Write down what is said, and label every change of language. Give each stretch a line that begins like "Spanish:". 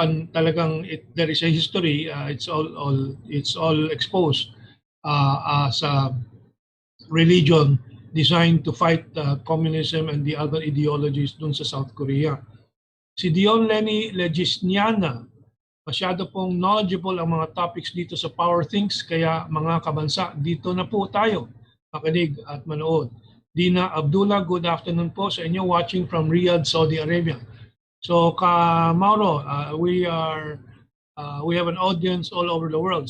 Filipino: Talagang
English: there is a history. It's all exposed as a religion designed to fight communism and the other ideologies
Filipino: dun sa
English: South Korea.
Filipino: Si Dion Lenny Legisniana, masyado pong knowledgeable ang mga topics dito sa Power Things, kaya mga kabansa, dito na po tayo makinig at manood.
English: Dina Abdullah, good afternoon
Filipino: po sa inyo,
English: watching from Riyadh, Saudi Arabia. So, Mauro, we have an audience all over the world.